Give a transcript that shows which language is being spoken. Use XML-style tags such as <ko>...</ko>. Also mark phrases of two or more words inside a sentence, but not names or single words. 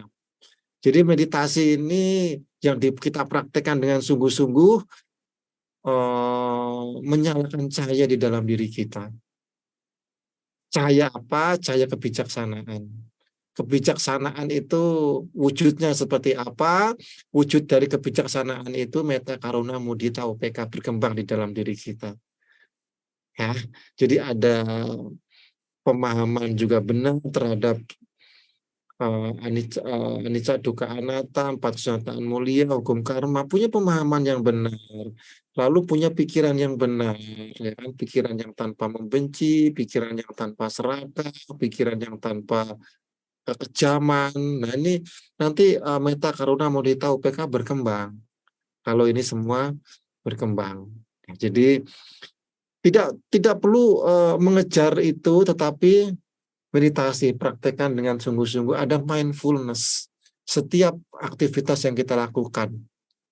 <id>Jadi meditasi ini yang kita praktekkan dengan sungguh-sungguh menyalakan cahaya di dalam diri kita. Cahaya apa? Cahaya kebijaksanaan. Kebijaksanaan itu wujudnya seperti apa? Wujud dari kebijaksanaan itu</id> <pi>metta, karuna, mudita, upeka</pi> <id>berkembang di dalam diri kita. Ya, jadi ada pemahaman juga benar terhadap</id> <pi>anicca, dukkha, anatta,</pi> <id>empat kesunataan mulia, hukum karma, punya pemahaman yang benar, lalu punya pikiran yang benar, ya kan? Pikiran yang tanpa membenci, pikiran yang tanpa serakah, pikiran yang tanpa kekejaman. Nah ini nanti</id> <pi>metta, karuna, mudita, upeka</pi> <id>berkembang. Kalau ini semua berkembang. Jadi tidak perlu mengejar itu, tetapi meditasi, praktekkan dengan sungguh-sungguh, ada mindfulness setiap aktivitas yang kita lakukan.</id>